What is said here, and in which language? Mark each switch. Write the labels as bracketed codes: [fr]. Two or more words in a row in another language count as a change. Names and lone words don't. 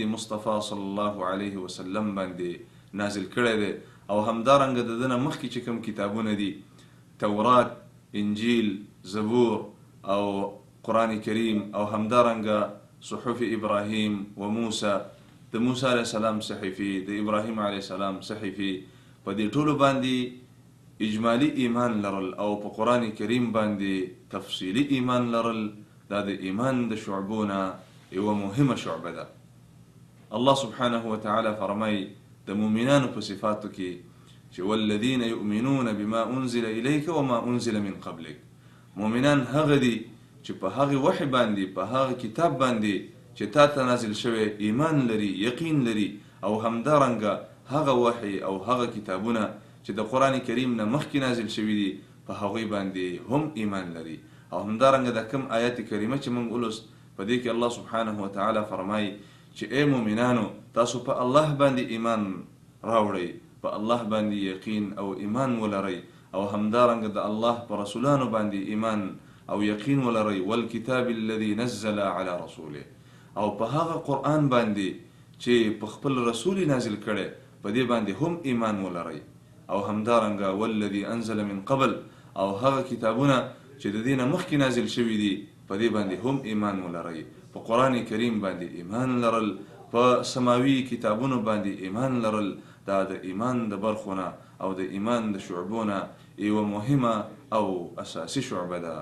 [ps] مصطفی [ar] صلی الله علیه وسلم [ps] باندې نازل کړی دی او همدارنګه د دنه مخکې چې کوم کتابونه دي تورات، انجیل، زبور او قرآن کریم او همدارنګه [ar] صحف ابراهیم و موسی، [ps] د موسی [ar] علیه السلام [ps] صحیفې، د ابراهیم [ar] علیه السلام [ps] صحیفې، په دې ټولو باندې اجمالی ایمان لرل او په قرآن کریم باندې تفصیلی ایمان لرل دا د ایمان د شعبونه یو مهمه شعبه ده. [ar] الله سبحانه وتعالى [ps] فرمای د مؤمنانو په صفاتو کې چې [ar] والذین یؤمنون بما انزل الیک وما انزل من قبلک. [ps] مؤمنان هغه دي چې په هغه وحی باندې په هغه کتاب باندې چې تا ته نازل شوی ایمان لري، یقین لري او همدارنګه هغه وحی او هغه کتابونه چې د قرآن کریم نه مخکې نازل شوي دي په هغوی باندې هم ایمان لري. او همدارنګه د کوم آیت کریمه چې موږ ولوست په دې کې [ar] الله سبحانه وتعالى [ps] فرمایي چې ای مؤمنانو تاسو په الله باندې ایمان راوړئ، په الله باندې یقین او ایمان ولرئ او همدارنګه د الله په رسولانو باندې ایمان او یقین ولرئ [ar] والکتاب الذي نزل على رسوله [ps] او په هغه قرآن باندې چې په خپل رسول نازل کړي په دې باندې هم ایمان ولرئ او همدارنګه [ar] والذي انزل من قبل [ps] او هغه کتابونه چې د دینه مخکې نازل شوي دي په دې باندې هم ایمان ولرئ. په قرآن کریم باندې ایمان لرل، په سماوي کتابونو باندې ایمان لرل دا د ایمان د برخونه او د ایمان د شعبونه یو مهمه او اساسی شعبه ده.